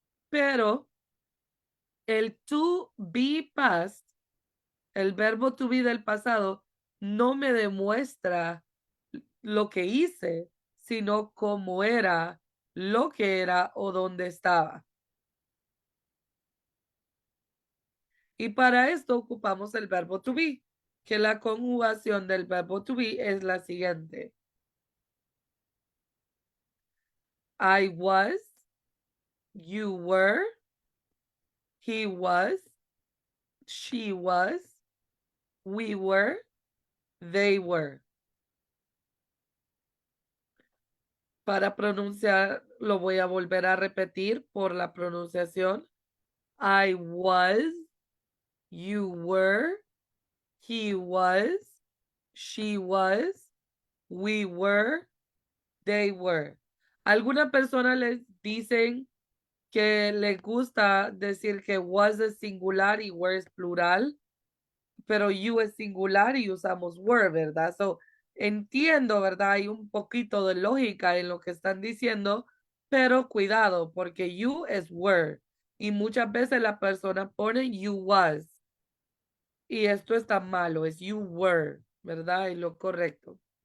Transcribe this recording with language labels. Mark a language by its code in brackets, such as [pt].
[es] Pero el to be past, el verbo to be del pasado, no me demuestra lo que hice, sino cómo era, lo que era o dónde estaba. Y para esto ocupamos el verbo to be, que la conjugación del verbo to be es la siguiente. [en] I was, you were, he was, she was, we were, they were. [es] Para pronunciar, lo voy a volver a repetir por la pronunciación. [en] I was, you were, he was, she was, we were, they were. [es] Algunas personas les dicen que les gusta decir que was es singular y were es plural, pero you es singular y usamos were, ¿verdad? So, entiendo, ¿verdad? Hay un poquito de lógica en lo que están diciendo, pero cuidado, porque you es were y muchas veces la persona pone [en] you was [es] y esto está malo, es [en] you were, [es] ¿verdad? Y lo correcto.